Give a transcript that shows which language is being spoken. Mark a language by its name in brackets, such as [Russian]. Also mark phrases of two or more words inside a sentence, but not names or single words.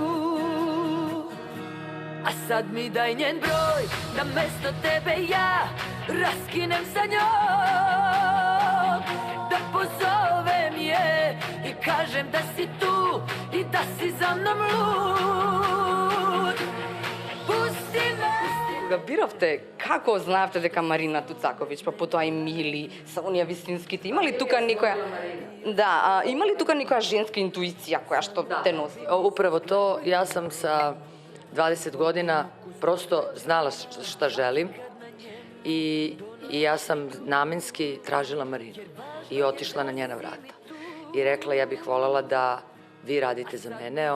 [Serbian] A sad mi daj njen broj, da mesto tebe ja raskinem sa njom. Da pozovem je i kažem da si tu i da si za mnom lud. Pusti me. [Macedonian] Кога биравте, како знаевте дека Марина Туцаковиќ, па потоа и Мили, Сонја Висинските, има ли тука некоја... Да, има ли тука некоја женска интуиција која што те носи? [Serbian] Upravo to, ja sam sa 20 godina prosto znala šta želim i ja sam namenski tražila Marinu i otišla na njena vrata. I rekla, ja bih voljela da vi radite za mene.